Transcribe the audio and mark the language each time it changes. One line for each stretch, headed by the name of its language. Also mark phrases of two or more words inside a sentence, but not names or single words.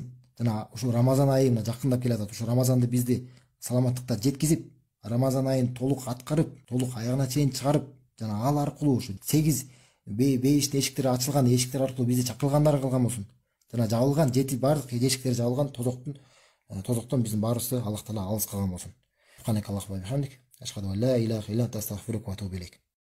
Kyrgyz: Жана ушул Рамазан айы мына жакындап келатат. Ушул Рамазанды бизди саламаттыкта жеткизип, Рамазан айын толук аткарып, толук аягына чейин чыгарып, жана ал аркылуу ушу 8 бейиштин эшиктери ачылган эшиктер аркылуу бизди чакырылгандар кылган болсун. Жана жабылган баардык эшиктери жабылган тозоктон биздин баарыбызды Аллах Таала алыс кылган болсун.
Arabic: سبحانك اللهم وبحمدك أشهد أن لا إله إلا أنت أستغفرك وأتوب إليك.